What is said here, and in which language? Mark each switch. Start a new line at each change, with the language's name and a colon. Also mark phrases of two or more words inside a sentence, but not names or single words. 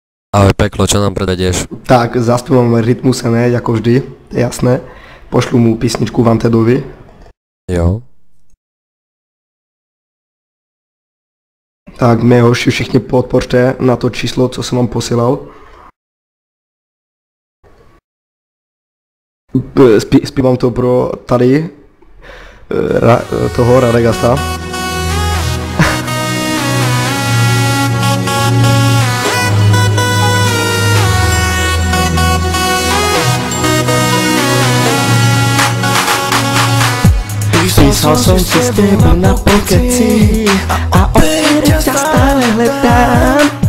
Slovak: Ahoj peklo, čo nám predadieš? Tak, zaspievam Rytmuse, ne, ako vždy, to je jasné.
Czech: Pošlu mu písničku Wantedovi. Jo. Tak mě hoši všichni podpořte na to číslo, co jsem vám posílal. Zpívám to pro tady toho Radegasta.
Slovak: Písal som si s tebou na pokeci a opäť ťa stále hledám.